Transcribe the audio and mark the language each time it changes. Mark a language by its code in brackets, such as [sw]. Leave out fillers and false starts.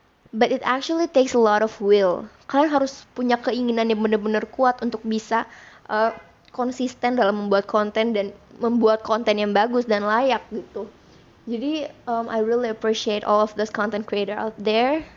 [en] But it actually takes a lot of will. [id] Kalian harus punya keinginan yang benar-benar kuat untuk bisa konsisten dalam membuat konten dan membuat konten yang bagus dan layak gitu. [en] Jadi I really appreciate all of those content creator out there.